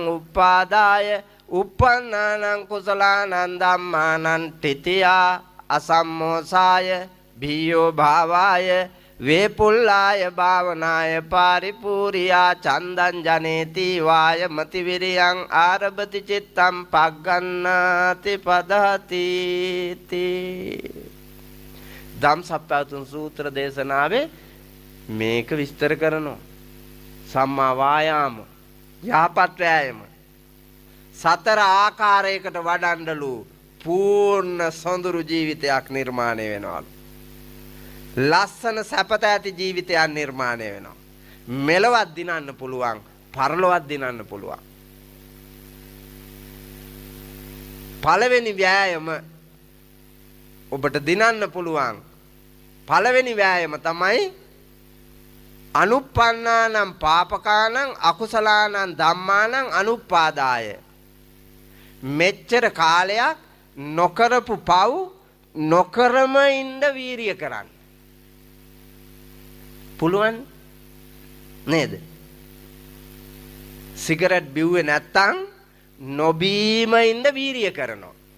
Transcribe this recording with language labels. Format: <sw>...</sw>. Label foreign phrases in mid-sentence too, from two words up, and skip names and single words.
<pi>uppādāya uppannānaṁ kusalānaṁ dhammānaṁ titiyā asammosāya bhiyo bhāvāya vepullāya bhavanāya pāripūriyā candaṁ janeti vāya mati viriyaṁ ārabati cittaṁ paggannāti padhati ti</pi> <si>ධම්සප්පවතුන් සූත්‍ර දේශනාවේ මේක විස්තර කරනවා.</si> <pi>සම්මා වායාම</pi> <si>යහපත් වෑයම සතර ආකාරයකට වඩන්නලු පූර්ණ සොඳුරු ජීවිතයක් නිර්මාණය වෙනවලු. ලස්සන සැපත ඇති ජීවිතයක් නිර්මාණය වෙනවා. මෙලවත් දිනන්න පුළුවන්, පරලොවත් දිනන්න පුළුවන්. පළවෙනි වෑයම ඔබට දිනන්න පුළුවන්. පළවෙනි වෑයම තමයි</si> <pi>අනුප්පන්නානම් පාපකානං අකුසලානං ධම්මානං අනුපාදාය.</pi> <si>මෙච්චර කාලයක් නොකරපු පව් නොකරම ඉන්න වීරිය කරන්න. පුළුවන් නේද? සිගරට් බිව්වේ නැත්තම් නොබීම ඉන්න වීරිය කරනවා.</si>